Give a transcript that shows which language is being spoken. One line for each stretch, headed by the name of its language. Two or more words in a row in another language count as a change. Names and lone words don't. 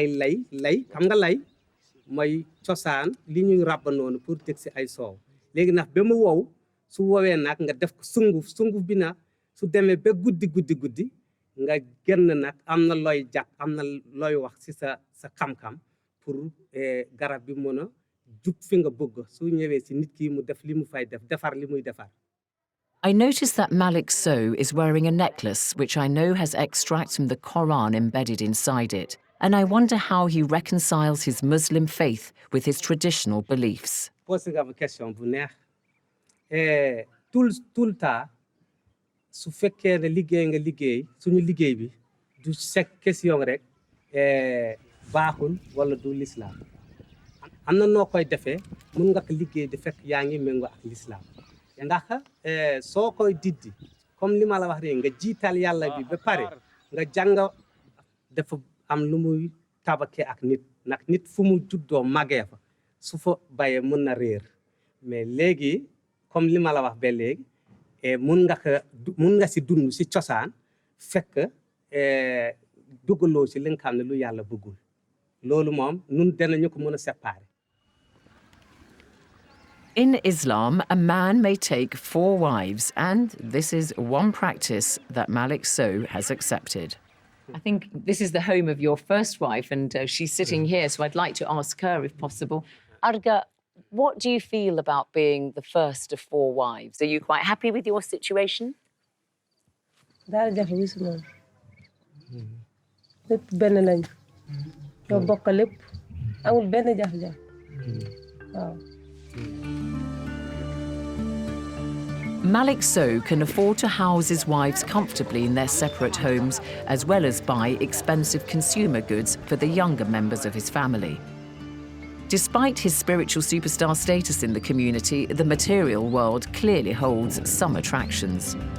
Wolof: lay xam nga lay mooy cosaan li ñuy ràbb noonu pour teg si ay soow léegi nag ba mu wow su wowee nag nga def ko sunguf bi nag su demee ba guddi nga génn nag am na looy jàpp am na looy wax si sa xam-xam pour garab bi mën a jub fi nga bëgg su ñëwee si nit ki mu def li mu fay defar li muy defar.
English: I noticed that Malik Sow is wearing a necklace which I know has extracts from the Quran embedded inside it, and I wonder how he reconciles his Muslim faith with his traditional beliefs.
Wolof: Posé nga question bu neex
French: tout le temps
Wolof: su fekkee ne liggéey suñu liggéey bi du sek question rek baaxul wala du l'islam am na noo koy defee mun nga ko liggéey di fekk yaa ngi méngoo ak l'islam ndax soo koy diddi comme li ma la wax rek nga jiital yàlla bi ba pare nga jàng dafa am lu muy tabake ak nit nag nit fu mu juddoo màggee fa su fa bayee mën na réer mais léegi comme li ma la wax ba léegi et mun nga si dund si cosaan fekk dugaloo si li nga xam ne lu yàlla bëggul loolu moom nun danañu ko mën a séparer.
English: In Islam, a man may take 4 wives, and this is one practice that Malik Sow has accepted. I think this is the home of your first wife, and she's sitting here, so I'd like to ask her, if possible. Arga, what do you feel about being the first of 4 wives? Are you quite happy with your situation?
Wolof: daal jafe wi si moom lépp benn lañ ñoo bokk lépp amul benn jafe-jafe waaw.
English: Malik Sow can afford to house his wives comfortably in their separate homes, as well as buy expensive consumer goods for the younger members of his family. Despite his spiritual superstar status in the community, the material world clearly holds some attractions.